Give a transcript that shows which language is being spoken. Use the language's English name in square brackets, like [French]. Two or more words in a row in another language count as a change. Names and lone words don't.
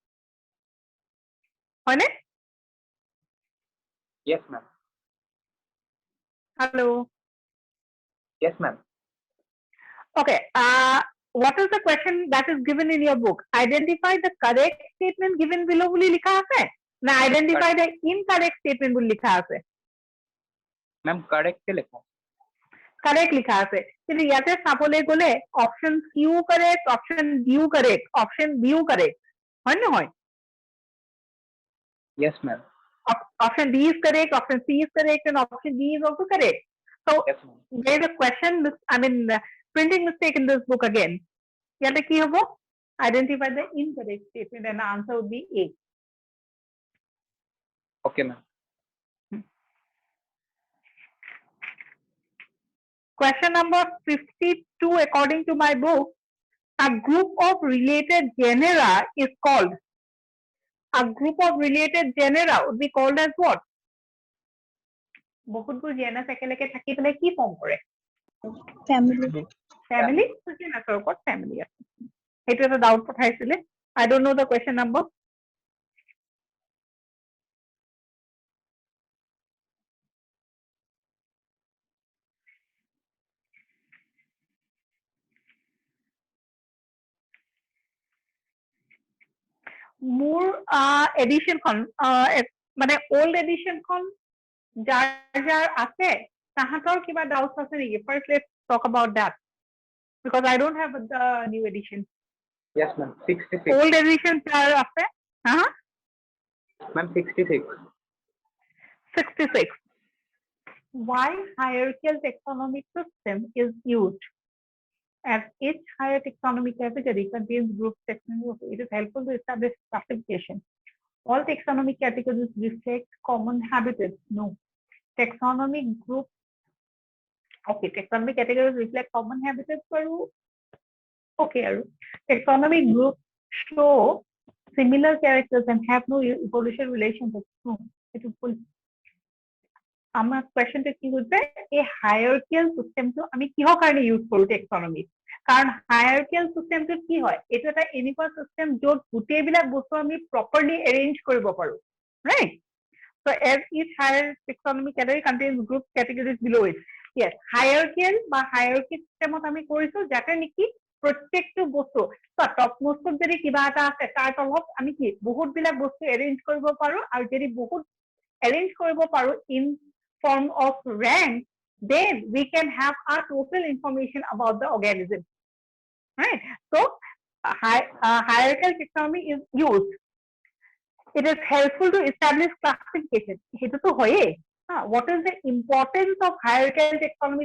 [Assamese] হয়নে? [English] Yes ma'am. Hello. Yes ma'am. Okay. What is the question that is given in your book? Identify the correct statement given below [Assamese] বুলি লিখা আছে না [English] identify the incorrect statement [Assamese] বুলি লিখা আছে? [English] Ma'am, correct [Assamese] লেখা। Correct লিখা আছে, কিন্তু ইয়াতে চাবলৈ গ'লে [English] option Q correct, option D correct, option B correct, [Assamese] হয় নহয়? [English] Yes ma'am. Option D is correct, option C is correct, and option D is also correct. So Yes ma'am. there is a question, printing mistake in this book again. [Assamese] ইয়াতে কি হ'ব? [English] Identify the incorrect statement and the answer would be A. Okay ma'am. Question number 52 according to my book, A group of related genera is called. A group of related genera would be called as what? [Assamese] বহুতবোৰ genus একেলগে থাকি পেলাই কি ফৰ্ম কৰে? Family. Family? genusৰ ওপৰত family আছে। সেইটো এটা ডাউট পঠাইছিলে। [English] I don't know the question number. [Assamese] মোৰ এডিশন খন মানে [English] old edition [Assamese] খন যাৰ আছে তাহাঁতৰ কিবা ডাউটস আছে নেকি? [English] First let's talk about that because I don't have the new edition. Yes, ma'am. 66. Old edition [Assamese] যাৰ আছে [English] Ma'am, 66. 66. Why hierarchical taxonomic system is used? As each higher taxonomic category contains group taxonomy, it is helpful to establish classification. All taxonomic categories reflect common habitats. No. Taxonomic group. Okay, taxonomic categories reflect common habitats. Okay, taxonomic groups show similar characters and have no evolution relationships. No, it is full. [Bangla] আমার কোয়েশ্চনটা কি হচ্ছে [Assamese] এই হায়ারার্কিয়াল সিস্টেমটো আমি কিহৰ কাৰণে ইউজ কৰো টেক্সনমি কাৰণ হায়ারার্কিয়াল সিস্টেমটো কি হয় এটা এটা এনেকুৱা সিস্টেম য'ত গোটেইবিলাক বস্তু আমি [English] properly arrange [Assamese] কৰিব পাৰো ৰাইট [English] so as each higher taxonomic category contains group categories below it yes hierarchical [Assamese] বা hierarchy systemত আমি কৰিছো যাতে নেকি প্ৰত্যেকটো বস্তু [English] top most [Assamese] যদি কিবা এটা আছে তাৰ তলত আমি কি বহুত বিলাক বস্তু এৰেঞ্জ কৰিব পাৰো আৰু যদি বহুত এৰেঞ্জ কৰিব পাৰো [English] in form of rank, then we can have our total information about the organism, right? So, hierarchical taxonomy is used. It is helpful to establish classification. What is the importance of hierarchical taxonomy?